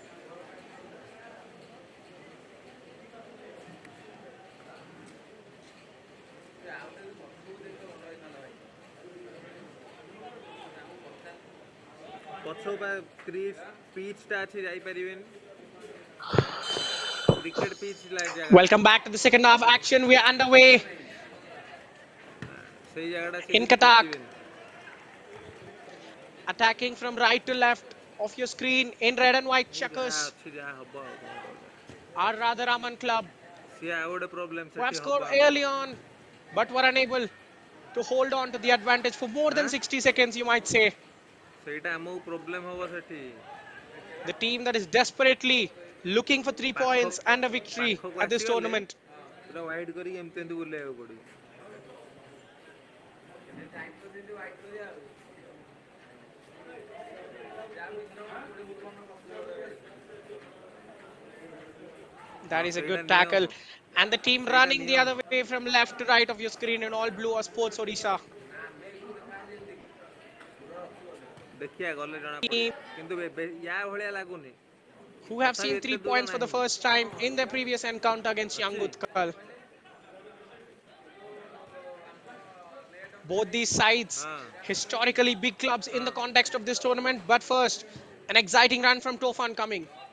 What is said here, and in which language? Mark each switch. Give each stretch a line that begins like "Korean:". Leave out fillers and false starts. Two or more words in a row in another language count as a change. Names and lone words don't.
Odia: ପଛ ପିଚ୍ଟା ଅଛି ଯାଇପାରିବେନି, କ୍ରିକେଟ୍ ପିଚ୍ ଜାଗାଟା
English: Welcome back to the second half action. We are underway
Odia: ସେଇ ଜାଗାଟା ସେ
English: in
Odia: କିଛି
English: Cuttack.
Odia: ଦେଖିବେନି।
English: Attacking from right to left of your screen in red and white
Odia: ହଉ ଯାହା
English: checkers
Odia: ଅଛି ଯାହା ହବ ଆଉ କ'ଣ କରିବା।
English: are Radharaman club,
Odia: ସିଏ ଆଉ ଗୋଟେ ପ୍ରୋବ୍ଲେମ୍
English: who have
Odia: ସେଠି
English: scored
Odia: ହବ ଆମର।
English: early on but were unable to hold on to the advantage for more than ଆଁ 60 seconds, you might say.
Odia: ସେଇଟା ଆମକୁ ପ୍ରୋବ୍ଲେମ୍ ହବ ସେଠି।
English: The team that is desperately looking for 3 points and a victory
Odia: ପାଖକୁ
English: at this
Odia: ଆସିଗଲେ
English: tournament.
Odia: ପୁରା ୱାଇଡ୍ କରିକି ଏମିତି ଏମିତି ବୁଲେଇବାକୁ ପଡ଼ିବ।
English: That is a
Odia: ସେଇଟା
English: good tackle.
Odia: ନିୟମ,
English: And the team
Odia: ସେଇଟା
English: running the other
Odia: ନିୟମ।
English: way from left to right of your screen in all blue or sports Odisha.
Odia: ଦେଖିଆ gole ଜଣା
English: Team
Odia: ପଡ଼ିବ, କିନ୍ତୁ ୟା ଭଳିଆ ଲାଗୁନି,
English: who have
Odia: ତଥାପି
English: seen
Odia: ଏତେ
English: 3 points
Odia: ଦୂର
English: for the
Odia: ନାହିଁ।
English: first time in their previous encounter against Young
Odia: ଅଛି
English: Utkal. Both these sides,
Odia: ହଁ
English: historically big clubs in
Odia: ହଁ
English: the context of this tournament. But first, an exciting run from Tofan coming.